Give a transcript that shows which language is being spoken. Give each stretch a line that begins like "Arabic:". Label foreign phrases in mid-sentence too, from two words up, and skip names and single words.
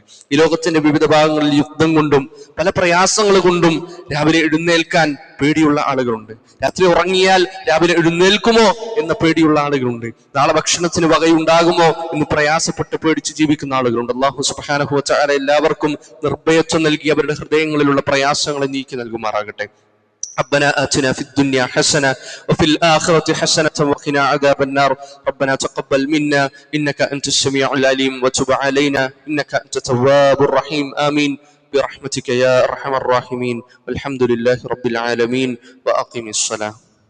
Malayalam: ഈ ലോകത്തിന്റെ വിവിധ ഭാഗങ്ങളിൽ യുദ്ധം കൊണ്ടും പല പ്രയാസങ്ങൾ കൊണ്ടും രാവിലെ എഴുന്നേൽക്കാൻ പേടിയുള്ള ആളുകളുണ്ട്. രാത്രി ഉറങ്ങിയാൽ രാവിലെ എഴുന്നേൽക്കുമോ എന്ന പേടിയുള്ള ആളുകളുണ്ട്. നാളെ ഭക്ഷണത്തിന് വകയുണ്ടാകുമോ എന്ന് പ്രയാസപ്പെട്ട് പേടിച്ച് ജീവിക്കുന്ന ആളുകളുണ്ട്.
Arabic: الله سبحانه وتعالى
Malayalam: എല്ലാവർക്കും നിർഭയത്വം നൽകി അവരുടെ ഹൃദയങ്ങളിലുള്ള പ്രയാസങ്ങളെ നീക്കി നൽകുമാറാകട്ടെ.
Arabic: ربنا آتنا في الدنيا حسنة وفي الآخرة حسنة وقنا عذاب النار. ربنا تقبل منا إنك أنت السميع العليم وتب علينا إنك أنت التواب الرحيم. آمين برحمتك يا أرحم الراحمين. والحمد لله رب العالمين وأقم الصلاة.